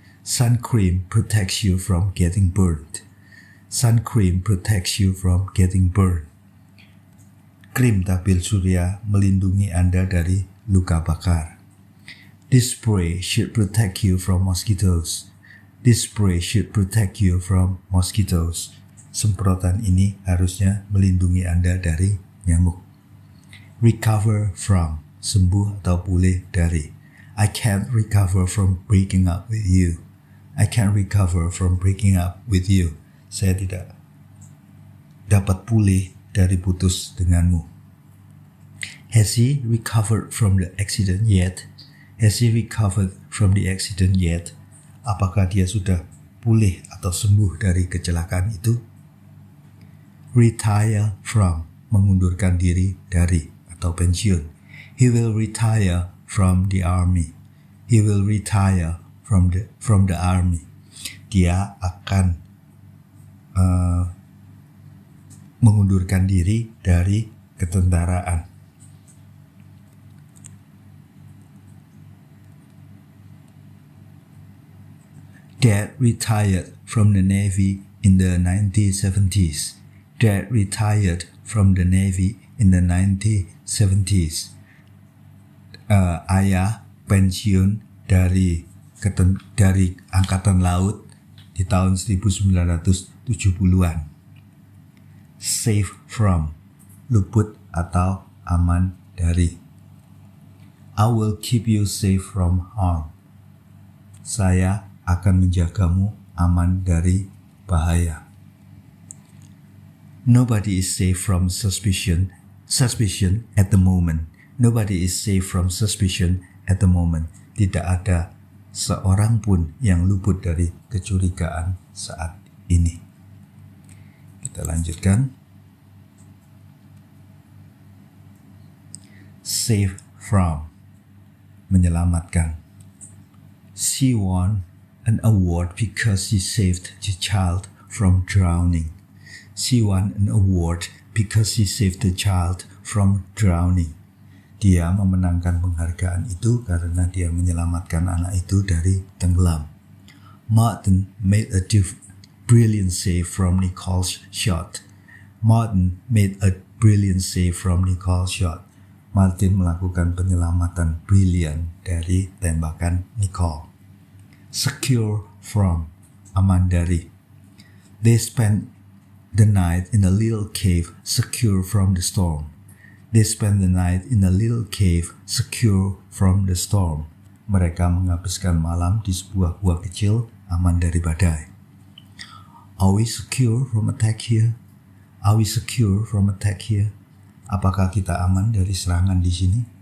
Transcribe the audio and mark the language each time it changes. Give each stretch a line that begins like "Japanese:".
English: Sun cream protects you from getting burned. Sun cream protects you from getting burned.
Indonesian: Krim tabir surya melindungi Anda dari luka bakar.
English: This spray should protect you from mosquitoes. This spray should protect you from mosquitoes.
Indonesian: Semprotan ini harusnya melindungi Anda dari nyamuk. Recover from, sembuh atau pulih dari.
English: I can't recover from breaking up with you. I can't recover from breaking up with you.
Indonesian: Saya tidak dapat pulih dari putus denganmu.
English: Has he recovered from the accident yet? Has he recovered from the accident yet?
Indonesian: Apakah dia sudah pulih atau sembuh dari kecelakaan itu? Retire from, mengundurkan diri dari atau pensiun.
English: He will retire from the army. He will retire from the army.
Indonesian: Dia akan mengundurkan diri dari ketentaraan.
English: Dad retired from the Navy in the 1970s. Dad retired from the Navy in the 1970s.
Indonesian: Ayah pensiun dari Angkatan Laut di tahun 1970-an. Safe from, luput atau aman dari.
English: I will keep you safe from harm.
Indonesian: Saya akan menjagamu aman dari bahaya.
English: Nobody is safe from suspicion at the moment. Nobody is safe from suspicion at the moment.
Indonesian: Tidak ada seorang pun yang luput dari kecurigaan saat ini. Kita lanjutkan. Save from, menyelamatkan.
English: She won an award because she saved the child from drowning. She won an award because she saved the child from drowning.
Indonesian: Dia memenangkan penghargaan itu karena dia menyelamatkan anak itu dari tenggelam.
English: Martin made a brilliant save from Nicole's shot. Martin made a brilliant save from Nicole's shot.
Indonesian: Martin melakukan penyelamatan brilian dari tembakan Nicole. Secure from, aman dari.
English: They spent the night in a little cave secure from the storm. They spent the night in a little cave secure from the storm.
Indonesian: Mereka menghabiskan malam di sebuah gua kecil aman dari badai.
English: Are we secure from attack here? Are we secure from attack here?
Indonesian: Apakah kita aman dari serangan di sini?